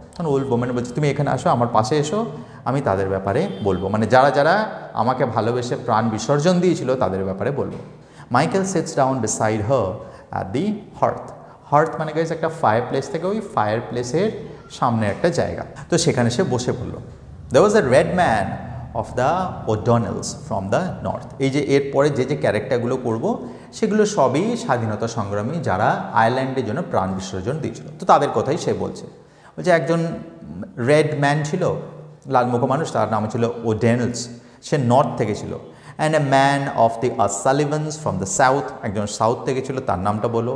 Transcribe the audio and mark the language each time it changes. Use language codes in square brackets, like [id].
[bn] তখন old woman বলছে তুমি এখানে আসো, আমার পাশে এসো, আমি তাদের ব্যাপারে বলবো, মানে যারা যারা আমাকে ভালোবেসে প্রাণ বিসর্জন দিয়েছিল তাদের ব্যাপারে বলবো। Michael [en] Sits down beside her at the hearth. [bn] Hearth মানে গাইস একটা ফায়ার প্লেস থেকে ওই ফায়ার প্লেসের সামনে একটা জায়গা, তো সেখানে সে বসে পড়লো। [en] There was a red man of the O'Donnells from the north. [bn] এই যে এরপরে যে ক্যারেক্টারগুলো করব সেগুলো সবই স্বাধীনতা সংগ্রামী যারা আয়ারল্যান্ডের জন্য প্রাণ বিসর্জন দিয়েছিল, তো তাদের কথাই সে বলছে। বলছে একজন রেড ম্যান ছিল, লালমুখ মানুষ, তার নাম ছিল ওডেনেলস, সে নর্থ থেকে ছিল। [en] and a man of the Sullivans from the south, [bn] একজন সাউথ থেকে ছিল, তার নামটা বলো।